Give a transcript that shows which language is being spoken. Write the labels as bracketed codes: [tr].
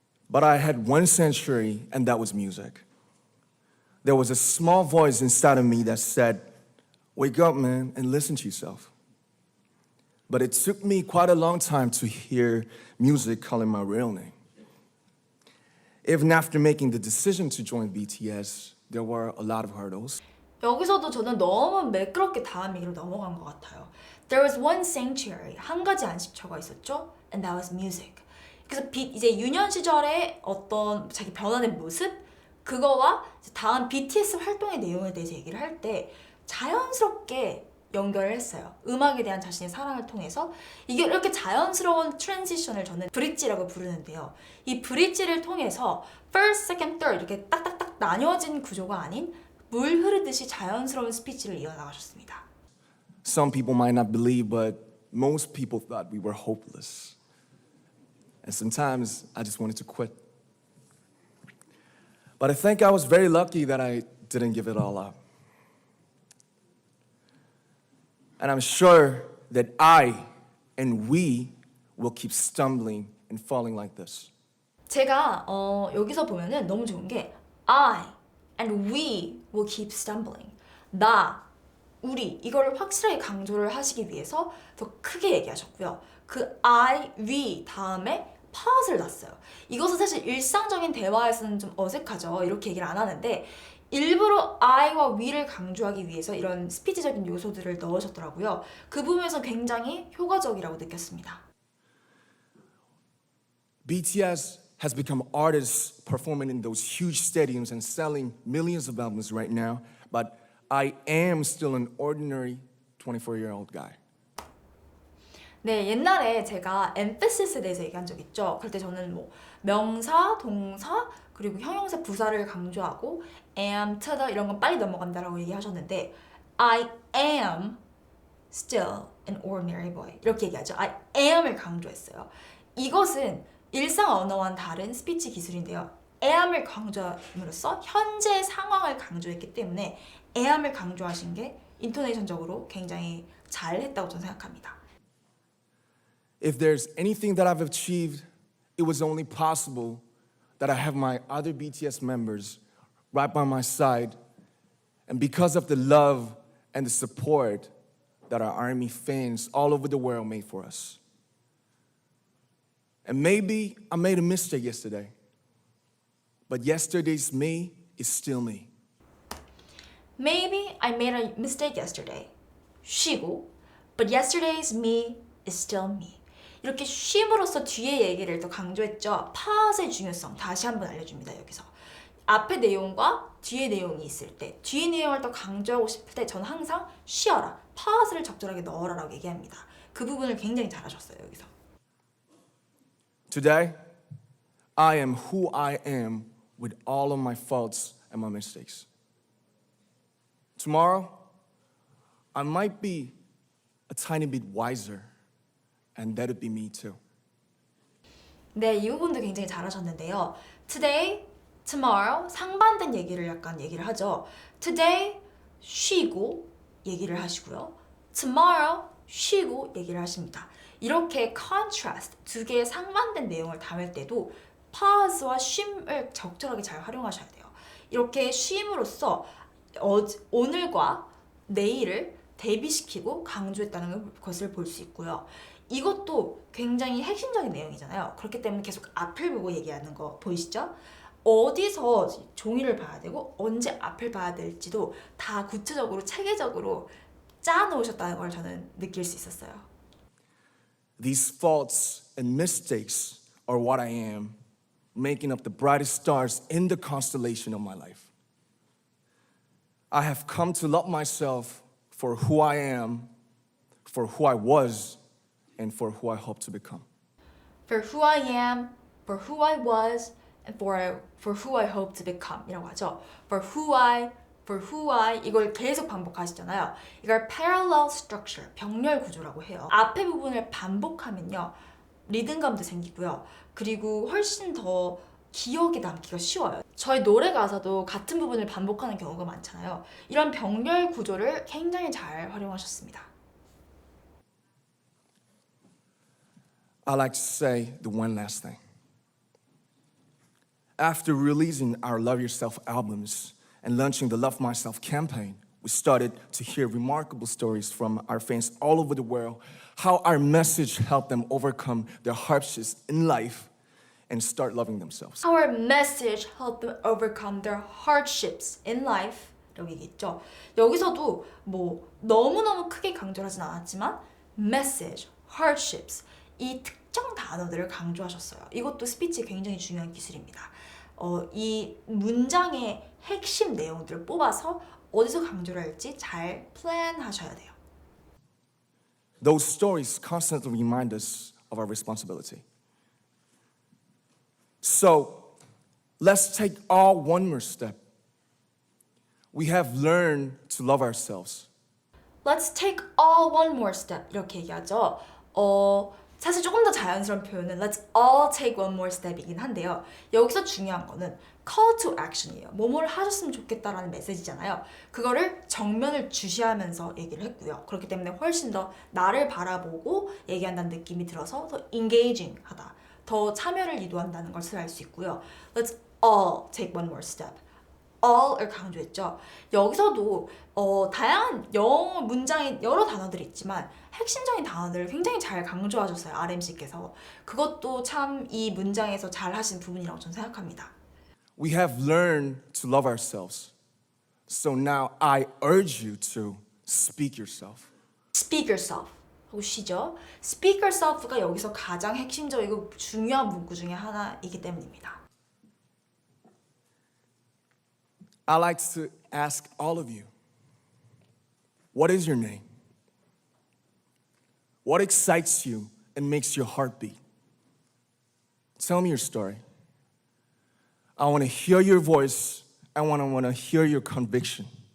[en] But I had one sanctuary, and that was music. There was a small voice inside of me that said, "Wake up, man, and listen to yourself." But it took me quite a long time to hear music calling my real name. Even after making the decision to join BTS, there were a lot of hurdles. [ko] 여기서도 저는 너무 매끄럽게 다음 얘기로 넘어간 것 같아요. [en] There was one sanctuary, [ko] 한 가지 안식처가 있었죠. [en] And that was music. [ko] 그래서 이제 유년 시절의 어떤 자기 변화된 모습, 그거와 다음 BTS 활동의 내용에 대해서 얘기를 할 때 자연스럽게 연결을 했어요. 음악에 대한 자신의 사랑을 통해서 이게 이렇게 자연스러운 트랜지션을 저는 브릿지라고 부르는데요. 이 브릿지를 통해서 [en] first, second, third [ko] 이렇게 딱딱딱 나뉘어진 구조가 아닌 물 흐르듯이 자연스러운 스피치를 이어나가셨습니다. [en] Some people might not believe, but most people thought we were hopeless. And sometimes I just wanted to quit. But I think I was very lucky that I didn't give it all up. And I'm sure that I and we will keep stumbling and falling like this. [ko] 제가 여기서 보면은 너무 좋은 게 [en] I and we will keep stumbling. [ko] 나, 우리 이거를 확실하게 강조를 하시기 위해서 더 크게 얘기하셨고요. 그 I, we 다음에 파스를 놨어요. 이것은 사실 일상적인 대화에서는 좀 어색하죠. 이렇게 얘기를 안 하는데 일부러 I와 we를 강조하기 위해서 이런 스피치적인 요소들을 넣으셨더라고요. 그 부분에서 굉장히 효과적이라고 느꼈습니다. [en] BTS has become artists performing in those huge stadiums and selling millions of albums right now, but I am still an ordinary 24-year-old guy. [ko] 네, 옛날에 제가 emphasis에 대해서 얘기한 적 있죠. 그럴 때 저는 뭐 명사, 동사, 그리고 형용사, 부사를 강조하고 am, to the 이런 건 빨리 넘어간다라고 얘기하셨는데 [en] I am still an ordinary boy [ko] 이렇게 얘기하죠. [en] I am [ko] 을 강조했어요. 이것은 일상 언어와는 다른 스피치 기술인데요. am을 강조함으로써 현재 상황을 강조했기 때문에 am을 강조하신 게 인토네이션적으로 굉장히 잘했다고 저는 생각합니다. [en] If there's anything that I've achieved, it was only possible that I have my other BTS members right by my side, and because of the love and the support that our ARMY fans all over the world made for us. And maybe I made a mistake yesterday, but yesterday's me is still me. Maybe I made a mistake yesterday. 쉬고, but yesterday's me is still me. [ko] 이렇게 쉼으로써 뒤에 얘기를 더 강조했죠. 파스의 중요성 다시 한번 알려줍니다. 여기서 앞의 내용과 뒤에 내용이 있을 때 뒤에 내용을 더 강조하고 싶을 때 저는 항상 쉬어라, 파스를 적절하게 넣어라라고 얘기합니다. 그 부분을 굉장히 잘하셨어요. 여기서. [en] Today, I am who I am with all of my faults and my mistakes. Tomorrow, I might be a tiny bit wiser, and that'd be me too. [ko] 네, 이 부분도 굉장히 잘하셨는데요. Today, tomorrow 상반된 얘기를 약간 얘기를 하죠. Today 쉬고 얘기를 하시고요. Tomorrow 쉬고 얘기를 하십니다. 이렇게 contrast 두 개의 상반된 내용을 담을 때도 pause와 쉼을 적절하게 잘 활용하셔야 돼요. 이렇게 쉼으로써 오늘과 내일을 대비시키고 강조했다는 것을 볼 수 있고요. 이것도 굉장히 핵심적인 내용이잖아요. 그렇기 때문에 계속 앞을 보고 얘기하는 거 보이시죠? 어디서 종이를 봐야 되고 언제 앞을 봐야 될지도 다 구체적으로 체계적으로 짜 놓으셨다는 걸 저는 느낄 수 있었어요. [en] These faults and mistakes are what I am, making up the brightest stars in the constellation of my life. I have come to love myself for who I am, for who I was, and for who I hope to become. For who I am, for who I was, and for who I hope to become [ko] 이라고 하죠. [en] For who I [ko] 이걸 계속 반복하시잖아요. 이걸 parallel structure, 병렬 구조라고 해요. 앞에 부분을 반복하면요. 리듬감도 생기고요. 그리고 훨씬 더 기억에 남기가 쉬워요. 저희 노래 가사도 같은 부분을 반복하는 경우가 많잖아요. 이런 병렬 구조를 굉장히 잘 활용하셨습니다. [en] I like to say the one last thing. After releasing our Love Yourself albums and launching the Love Myself campaign, we started to hear remarkable stories from our fans all over the world, how our message helped them overcome their hardships in life and start loving themselves. Our message helped them overcome their hardships in life. [ko] 라고 얘기했죠. 여기서도 뭐 너무너무 크게 강조를 하진 않았지만 message, hardships 이 특정 단어들을 강조하셨어요. 이것도 스피치에 굉장히 중요한 기술입니다. 이 문장의 핵심 내용들을 뽑아서 어디서 강조를 할지 잘 플랜하셔야 돼요. [en] Those stories constantly remind us of our responsibility. So, let's take all one more step. We have learned to love ourselves. Let's take all one more step [ko] 이렇게 얘기하죠. 사실 조금 더 자연스러운 표현은 [en] Let's all take one more step [ko] 이긴 한데요. 여기서 중요한 거는 call to action이에요. 뭐뭐를 하셨으면 좋겠다라는 메시지잖아요. 그거를 정면을 주시하면서 얘기를 했고요. 그렇기 때문에 훨씬 더 나를 바라보고 얘기한다는 느낌이 들어서 더 engaging 하다. 더 참여를 유도한다는 것을 알 수 있고요. [en] Let's all take one more step. [ko] all을 강조했죠. 여기서도 다양한 영어 문장에 여러 단어들이 있지만 핵심적인 단어들을 굉장히 잘 강조하셨어요. RMC께서. 그것도 참 이 문장에서 잘 하신 부분이라고 저는 생각합니다. [en] We have learned to love ourselves. So now I urge you to speak yourself. Speak yourself. [ko] 하고 쉬죠. Speak yourself가 여기서 가장 핵심적이고 중요한 문구 중에 하나이기 때문입니다. [en] I like to ask all of you, what is your name? What excites you and makes your heart beat? Tell me your story. I want to hear your voice. I want to hear your conviction.